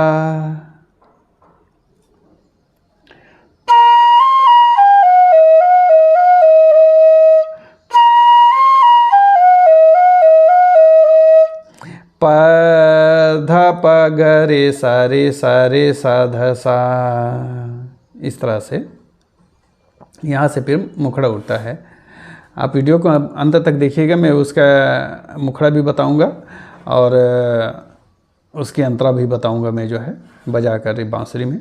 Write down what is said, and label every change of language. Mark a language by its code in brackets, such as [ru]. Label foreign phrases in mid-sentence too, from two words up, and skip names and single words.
[hi] प ध प ग रे सा ध सा। इस तरह से यहाँ से फिर मुखड़ा उठता है। आप वीडियो को अंत तक देखिएगा, मैं उसका मुखड़ा भी बताऊंगा और उसकी अंतरा भी बताऊंगा मैं जो है बजा कर बांसुरी में।